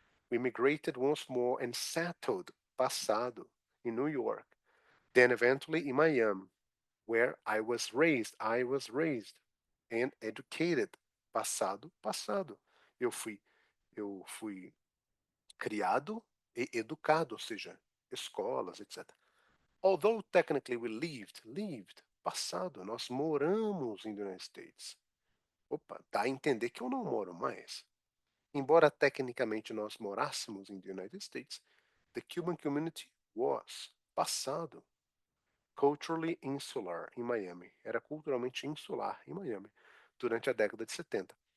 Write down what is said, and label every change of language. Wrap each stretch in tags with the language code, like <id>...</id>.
<en>We immigrated once more and settled,</en> <pt>passado,</pt> <en>in New York. Then eventually in Miami, where I was raised. I was raised and educated.</en> <pt>Passado, passado. Eu fui criado e educado, ou seja, escolas, etc.</pt> <en>Although technically we lived,</en> <pt>passado, nós moramos</pt> <en>in the United States.</en> <pt>Opa, dá a entender que eu não moro mais. Embora tecnicamente nós morássemos</pt> <en>in the United States, the Cuban community was,</en> <pt>passado,</pt> <en>culturally insular</en> <pt>em Miami. Era culturalmente insular em Miami durante a década de 70.</pt>